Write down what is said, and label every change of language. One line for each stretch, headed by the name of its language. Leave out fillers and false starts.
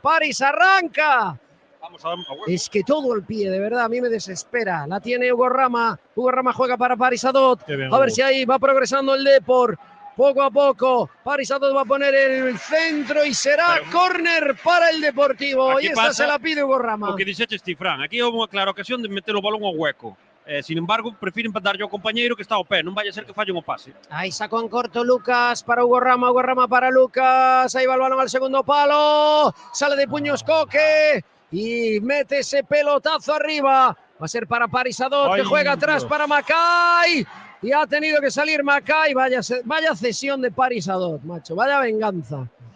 Spanish: Paris arranca. Es que todo el pie, de verdad, a mí me desespera. La tiene Hugo Rama. Hugo Rama juega para Parisadot. A ver si ahí va progresando el Depor. Poco a poco, Parisadot va a poner el centro y será córner para el Deportivo. Y esta se la pide Hugo Rama.
Galician: O que dixeches ti, Fran, aquí houve unha clara ocasión de meter o balón ao hueco. Sin embargo, prefieren darlle ao compañeiro que está ao pé, non vaya a ser que fallen o pase.
Spanish: Ahí sacó en corto Lucas para Hugo Rama para Lucas. Ahí va el balón al segundo palo. Sale de puños Coque y mete ese pelotazo arriba. Va a ser para Parisadot, que juega atrás para Mackay. Y ha tenido que salir Mackay. Vaya cesión de Parisadot, macho. Vaya venganza.